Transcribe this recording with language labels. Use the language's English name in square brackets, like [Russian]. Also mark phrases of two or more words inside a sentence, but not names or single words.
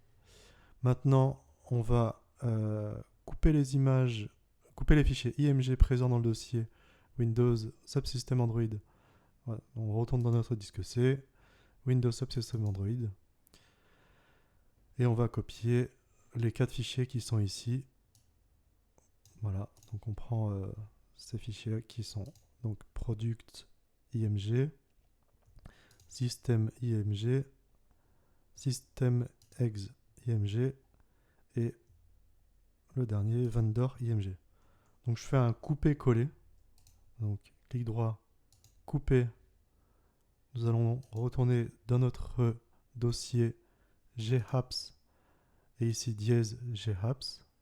[French] Maintenant, on va couper les images, couper les fichiers IMG présents dans le dossier Windows Subsystem Android. Voilà, on retourne dans notre disque C, Windows Subsystem Android. Et on va copier les 4 fichiers qui sont ici. Voilà, donc on prend ces fichiers qui sont donc product IMG, system IMG, system ex IMG et le dernier vendor IMG. Donc je fais un couper-coller. Donc clic droit, couper. Nous allons retourner dans notre dossier gapps et ici dièse gapps.